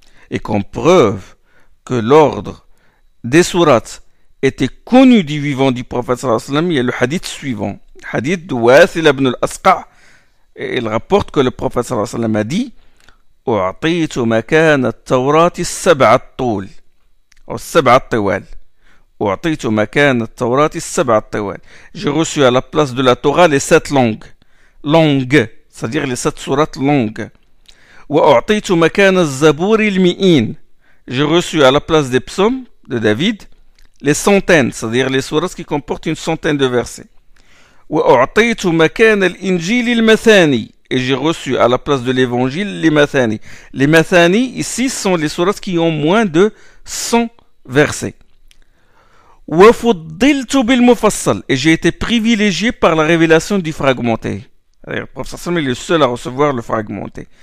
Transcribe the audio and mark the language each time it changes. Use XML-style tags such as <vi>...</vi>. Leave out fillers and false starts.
<fr>Et comme preuve que l'ordre des sourates était connu du vivant du prophète sallallahu alayhi wa sallam, il y a le hadith suivant. Hadith de Wathil ibn al-Asqa'. Et il rapporte que le prophète sallallahu alayhi wa sallam a dit</fr> <ar>أعطيت مكان التوراة السبع الطول أو السبع الطوال. أعطيت مكان التوراة السبع الطوال.</ar> <fr>J'ai reçu à la place de la Torah les 7 longues, c'est-à-dire les 7 sourates longues.</fr> <ar>وأعطيت مكان الزبور المئين.</ar> <fr>J'ai reçu à la place des psaumes de David les centaines, c'est-à-dire les sourates qui comportent une centaine de versets.</fr> <ar>وأعطيت مكان الإنجيل المثاني.</ar> <fr>Et j'ai reçu à la place de l'évangile les mathani. Les mathani, ici, sont les sourates qui ont moins de 100 versets.</fr> <ar>وفضلت بالمفصل.</ar> <fr>Et j'ai été privilégié par la révélation du fragmenté. Le prophète sallam est le seul à recevoir le fragmenté.</fr>